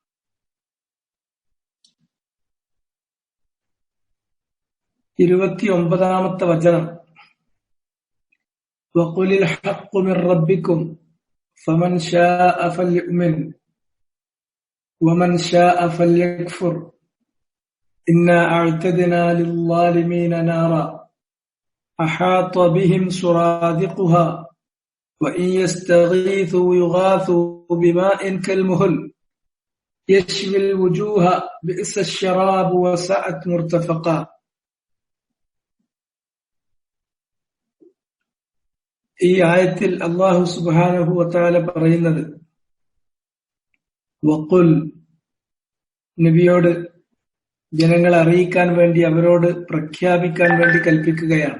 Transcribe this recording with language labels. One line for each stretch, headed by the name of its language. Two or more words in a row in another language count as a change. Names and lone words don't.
Malayalam: ാമത്തെ വചനം,
Arabic: وقل الحق من ربكم فمن شاء فليؤمن ومن شاء فليكفر إنا أعتدنا للظالمين نارا أحاط بهم سرادقها وإن يستغيثوا يغاثوا بماء كالمهل يشوي الوجوه بئس الشراب وساءت مرتفقا.
Malayalam: ഈ ആയത്തിൽ
Arabic: الله سبحانه وتعالى
Malayalam: പറയുന്നത്, വഖുൽ, നബിയോട് ജനങ്ങളെ അറിയിക്കാൻ വേണ്ടി, അവരോട് പ്രഖ്യാപിക്കാൻ വേണ്ടി കൽപ്പിക്കുകയാണ്.